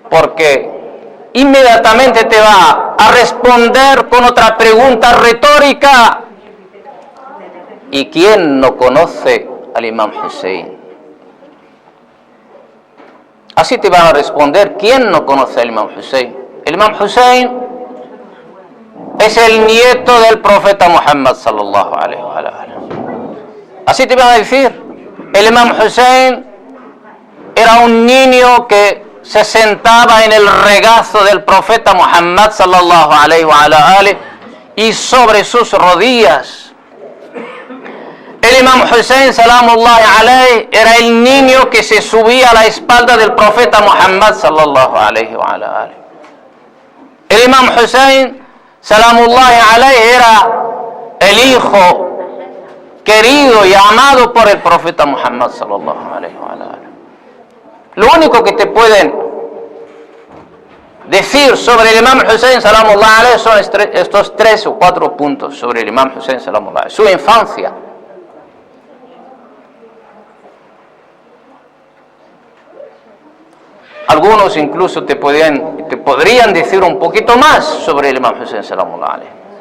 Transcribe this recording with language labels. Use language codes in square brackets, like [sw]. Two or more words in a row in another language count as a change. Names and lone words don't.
[es] Porque inmediatamente te va a responder con otra pregunta retórica. ¿Y quién no conoce al Imam Hussein? Así te van a responder, ¿quién no conoce al Imam Hussein? El Imam Hussein es el nieto del profeta Muhammad [ar] صلى الله عليه وسلم. [es] Así te van a decir, el Imam Hussein era un niño que se sentaba en el regazo del profeta Muhammad [ar] صلى الله عليه وسلم [es] y sobre sus rodillas. El Imam Hussein [ar] سلام الله عليه [es] era el niño que se subía a la espalda del profeta Muhammad [ar] صلى الله عليه وعليه. [es] El Imam Hussein [ar] سلام الله عليه [es] era el hijo querido y amado por el profeta Muhammad [ar] صلى الله عليه وعليه. [es] Lo único que te pueden decir sobre el Imam Hussein [ar] سلام الله عليه [es] son estos 3 o 4 puntos sobre el Imam Hussein [ar] سلام الله عليه. [es] Su infancia. Algunos incluso te podrían decir un poquito más sobre el Imam Hussein [ar] سلام الله عليه.